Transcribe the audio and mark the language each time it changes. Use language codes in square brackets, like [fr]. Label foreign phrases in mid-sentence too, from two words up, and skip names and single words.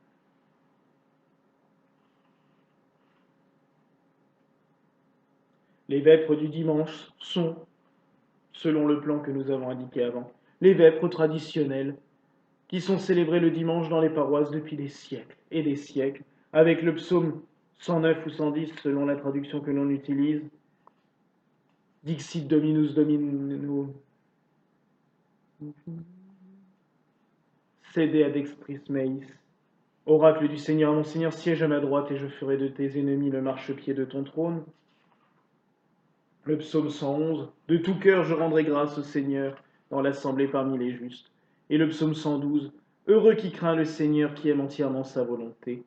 [fr] Les vêpres du dimanche sont, selon le plan que nous avons indiqué avant, les vêpres traditionnelles qui sont célébrées le dimanche dans les paroisses depuis des siècles et des siècles, avec le psaume 109 ou 110 selon la traduction que l'on utilise, [la] Dixit Dominus Domino. Sede ad extris meis. [fr] Oracle du Seigneur, mon Seigneur, siège à ma droite et je ferai de tes ennemis le marchepied de ton trône. Le psaume 111. De tout cœur je rendrai grâce au Seigneur dans l'assemblée parmi les justes. Et le psaume 112. Heureux qui craint le Seigneur, qui aime entièrement sa volonté.